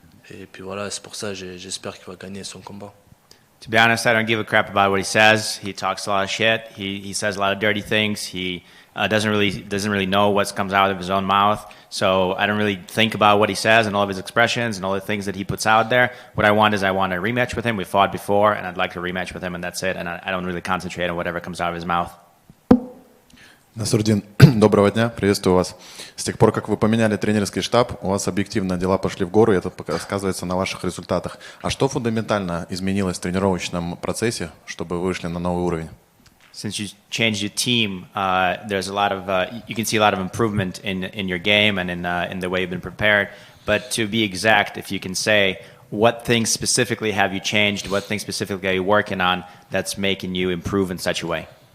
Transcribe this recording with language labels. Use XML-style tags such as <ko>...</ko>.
<fr>Et puis voilà, c'est pour ça j'espère qu'il va gagner son combat.</fr> <en>To be honest, I don't give a crap about what he says. He talks a lot of shit. He says a lot of dirty things. He doesn't really know what comes out of his own mouth. So I don't really think about what he says and all of his expressions and all the things that he puts out there. What I want is a rematch with him. We fought before, and I'd like to rematch with him, and that's it. And I don't really concentrate on whatever comes out of his mouth.</en> <ru>Насурдин, доброго дня, приветствую вас. С тех пор, как вы поменяли тренерский штаб, у вас объективно дела пошли в гору, и это сказывается на ваших результатах. А что фундаментально изменилось в тренировочном процессе, чтобы вы вышли на новый уровень?</ru> <en>Since you changed your team, there's a lot of you can see a lot of improvement in your game and in the way you've been prepared. But to be exact, if you can say, what things specifically have you changed? What things specifically are you working on that's making you improve in such a way?</en>